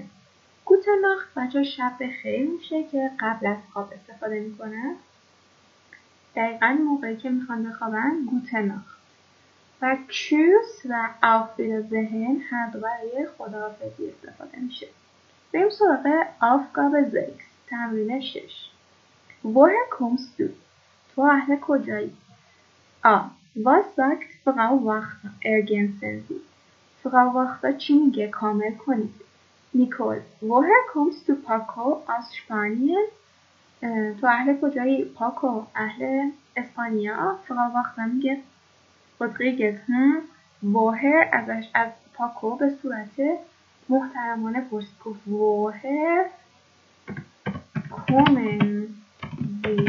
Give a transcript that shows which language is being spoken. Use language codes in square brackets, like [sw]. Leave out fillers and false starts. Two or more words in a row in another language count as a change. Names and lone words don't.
[de] Gute Nacht [fa] بچه شب بخیر میشه که قبل از خواب استفاده میکنه. دقیقا موقعی که میخوان بخوابن [de] Gute Nacht. [fa] و تشوس و [de] auf Wiedersehen [fa] هر دو برای خداحافظی استفاده میشه. بریم سراغ Aufgabe 6 تمرین 6. [de] Woher kommst du؟ [fa] تو اهل کجایی؟ [de] Was sagt Frau Wachter? Ergänzen Sie. [fa] Frau Wachter چی میگه؟ کامل کنید. [de] نیکول Woher kommst du Paco? [fa] از اسپانیا. تو اهل کجایی؟ پاکو اهل اسپانیا. Frau Wachter میگه رودریگز Woher ازش از پاکو به صورت محترمانه پرسید. گفت [de] Woher kommen Sie؟